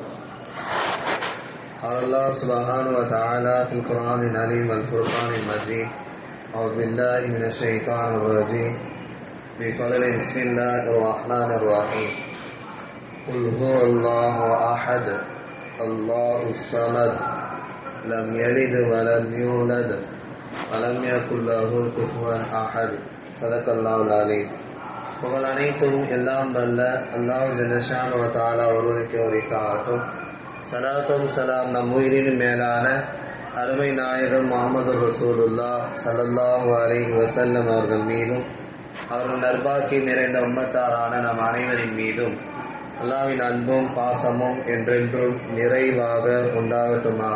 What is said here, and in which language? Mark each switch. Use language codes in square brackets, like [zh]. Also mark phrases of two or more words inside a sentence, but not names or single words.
[ar] قال الله سبحانه وتعالى في القرآن العظيم والفرقان المجيد: أعوذ بالله من الشيطان الرجيم. بفضل بسم الله الرحمن الرحيم. قل هو الله أحد الله الصمد لم يلد ولم يولد ولم يكن له كفوا أحد. صدق الله العليم. [ta] புகழ் அனைத்தும் எல்லாம் வல்ல அல்லாஹ் [ar] جل شأنه وتعالى [ta] ஒருவருக்கே உரித்தாகட்டும். ஸலாத்தும் ஸலாம் நம் உயிரின் மேலான அருமை நாயகம் முஹம்மது ரசூலுல்லாஹ் [ar] صلى الله عليه وسلم [ta] அவர்கள் மீதும் அவர்கள் நற்பாக்கி நிறைந்த உம்மத்தாரான நம் அனைவரின் மீதும் அல்லாஹ்வின் அன்பும் பாசமும் என்றென்றும் நிறைவாக உண்டாகட்டுமாக.